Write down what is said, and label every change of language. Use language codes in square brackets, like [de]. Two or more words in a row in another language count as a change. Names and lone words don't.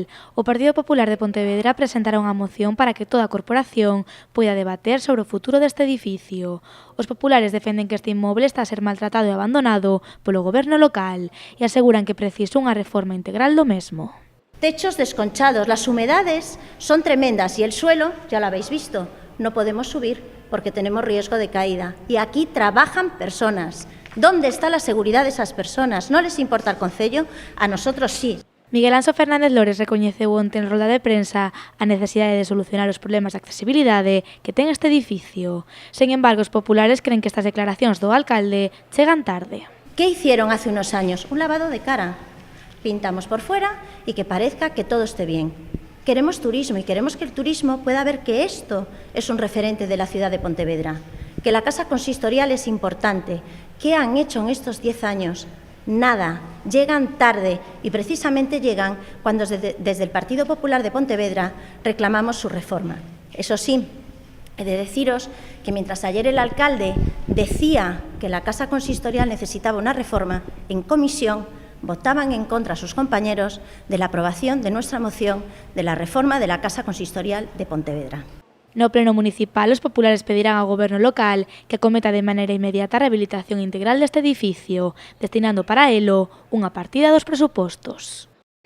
[gl] O Partido Popular de Pontevedra presentará unha moción para que toda a corporación poida debater sobre o futuro deste edificio. Os populares defenden que este inmoble está a ser maltratado e abandonado polo goberno local e aseguran que precisa unha reforma integral do mesmo. [es] Techos desconchados, las humedades son tremendas y el suelo, ya lo habéis visto, no podemos subir porque tenemos riesgo de caída. Y aquí trabajan personas. ¿Dónde está la seguridad de esas personas? ¿No les importa el concello? A nosotros sí. [gl] Miguel Anxo Fernández Lores recoñeceu onte en rolda de prensa a necesidade de solucionar os problemas de accesibilidade que ten este edificio. Sen embargo, os populares creen que estas declaracións do alcalde chegan tarde. [es] ¿Qué hicieron hace unos años? Un lavado de cara. Pintamos por fuera y que parezca que todo esté bien. Queremos turismo y queremos que el turismo pueda ver que esto es un referente de la ciudad de Pontevedra, que la Casa Consistorial es importante. ¿Qué han hecho en estos 10 años? Nada, llegan tarde y precisamente llegan cuando desde el Partido Popular de Pontevedra reclamamos su reforma. Eso sí, he de deciros que mientras ayer el alcalde decía que la Casa Consistorial necesitaba una reforma, en comisión votaban en contra sus compañeros de la aprobación de nuestra moción de la reforma de la Casa Consistorial de Pontevedra. [gl] No pleno municipal, os populares pedirán ao goberno local que acometa de maneira inmediata a rehabilitación integral deste edificio, destinando para elo unha partida dos presupostos.